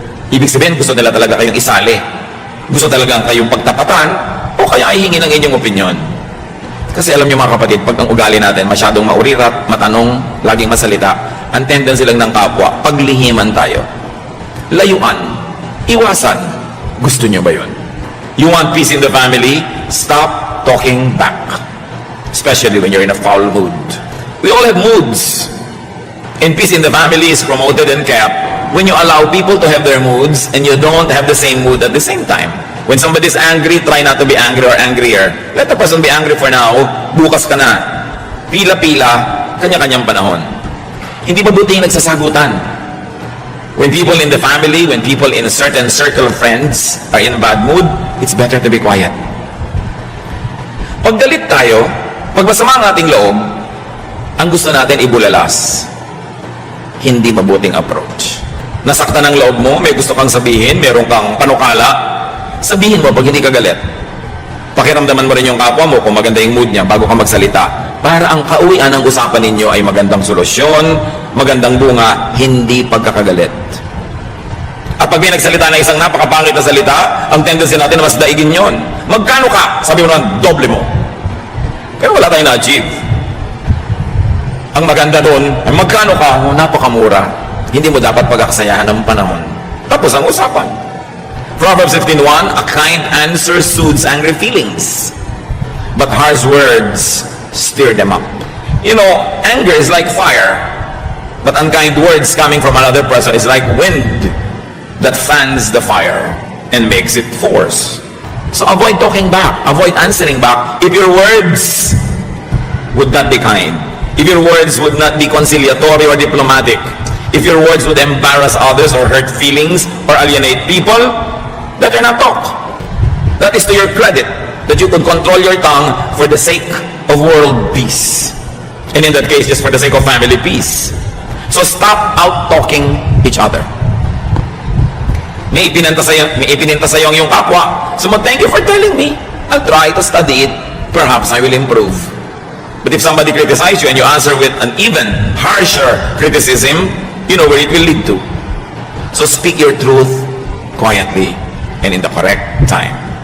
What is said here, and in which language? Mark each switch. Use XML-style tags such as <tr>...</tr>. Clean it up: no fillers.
<tl>Ibig sabihin, gusto nila talaga kayong isali. Gusto talaga kayong pagtapatan o kaya ay hingi ng inyong opinion. Kasi alam niyo mga kapatid, pag ang ugali natin masyadong maurirat, matanong, laging masalita, ang tendency lang ng kapwa, paglihiman tayo. Layuan. Iwasan. Gusto niyo ba yun?</tl> <en>You want peace in the family? Stop talking back. Especially when you're in a foul mood. We all have moods. And peace in the family is promoted and kept when you allow people to have their moods and you don't have the same mood at the same time. When somebody's angry, try not to be angry or angrier. Let the person be angry for now.</en> <tl>Bukas ka na. Pila-pila, kanya-kanyang panahon. Hindi mabuti yung nagsasagutan.</tl> <en>When people in the family, when people in a certain circle of friends are in a bad mood, it's better to be quiet.</en> <tl>Pag galit tayo, pag masama ang ating loob, ang gusto natin ibulalas. Hindi mabuting approach. Nasaktan ang loob mo, may gusto kang sabihin, meron kang panukala, sabihin mo pag hindi ka galit. Pakiramdaman mo rin yung kapwa mo kung maganda yung mood niya bago ka magsalita. Para ang kauwian ng usapan ninyo ay magandang solusyon, magandang bunga, hindi pagkakagalit. At pag may nagsalita na isang napakapangit na salita, ang tendency natin na mas daigin yon. Magkano ka? Sabi mo naman, doble mo. Pero wala tayong na-achieve. Ang maganda doon, ay magkano ka? Oh, napakamura. Hindi mo dapat pagkakasayahan ng panahon. Tapos ang usapan.</tl> <en>Proverbs 15:1, a kind answer soothes angry feelings, but harsh words stir them up. You know, anger is like fire, but unkind words coming from another person is like wind that fans the fire and makes it force. So avoid talking back, avoid answering back if your words would not be kind, if your words would not be conciliatory or diplomatic, if your words would embarrass others or hurt feelings or alienate people, better not talk. That is to your credit, that you could control your tongue for the sake of world peace. And in that case, just for the sake of family peace. So stop out-talking each other.</en> <tl>May ipininta sa'yo ang iyong kapwa.</tl> <en>So thank you for telling me. I'll try to study it. Perhaps I will improve. But if somebody criticizes you and you answer with an even harsher criticism, you know where it will lead to. So speak your truth quietly and in the correct time.</en>